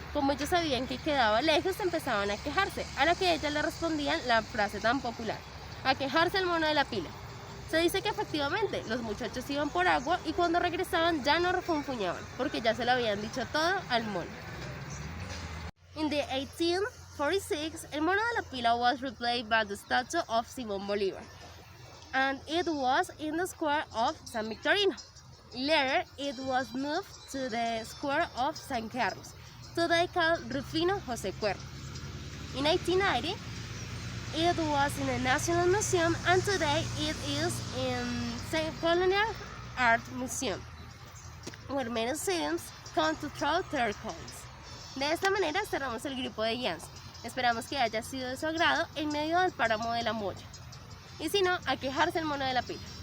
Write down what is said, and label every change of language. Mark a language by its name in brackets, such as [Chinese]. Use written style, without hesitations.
[Spanish] Como ellos sabían que quedaba lejos, empezaban a quejarse, a lo que ellas le respondían la frase tan popular: a quejarse el mono de la pila. Se dice que efectivamente los muchachos iban por agua y cuando regresaban ya no refunfuñaban, porque ya se lo habían dicho todo al mono. [English] In the 1846, el mono de la pila was replaced by the statue of Simón Bolívar, and it was in the square of San Victorino. Later, it was moved to the square of San Carlos, today called Rufino José Cuervo. In 1990, it was in the National Museum, and today it is in St. Colonial Art Museum, where many students come to throw their coins. [Spanish] De esta manera cerramos el grupo de guianza. Esperamos que haya sido de su agrado en medio del páramo de la Moya. Y si no, a quejarse el mono de la pila.